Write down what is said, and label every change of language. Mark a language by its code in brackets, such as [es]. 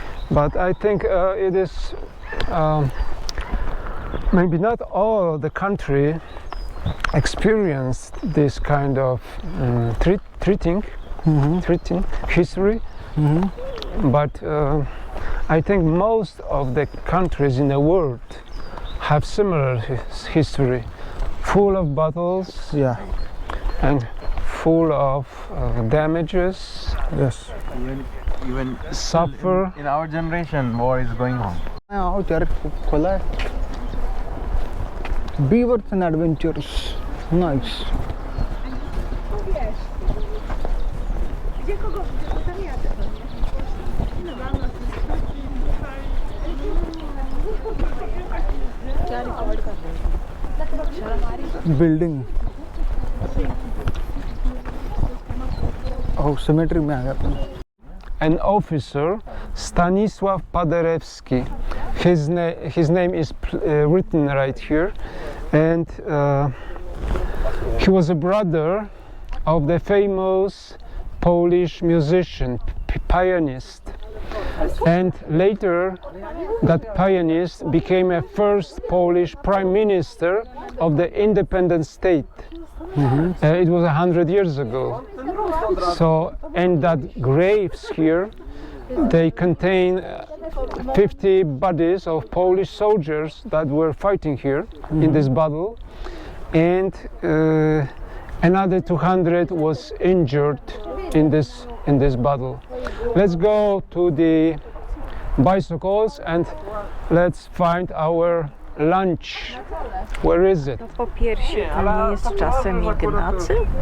[en] But I think it is maybe not all the country experienced this kind of treating history, but I think most of the countries in the world have similar history, full of battles, Yeah. and full of damages, Yes. Even suffer. in our generation, war is going on. [hi] Out यार खुला है. [en] Beavers and adventures. Nice. Building. [hi] Oh, cemetery में आ गया अपन. [en] An officer, Stanisław Paderewski. His name is written right here, and he was a brother of the famous Polish musician, pianist, and later that pianist became a first Polish prime minister of the independent state. It was 100 years ago. So, and that graves here, they contain 50 bodies of Polish soldiers that were fighting here in this battle, and another 200 was injured in this battle. Let's go to the bicycles and let's find our lunch. Where is it? [pl] Po piersi, to nie jest czasem Ignacy?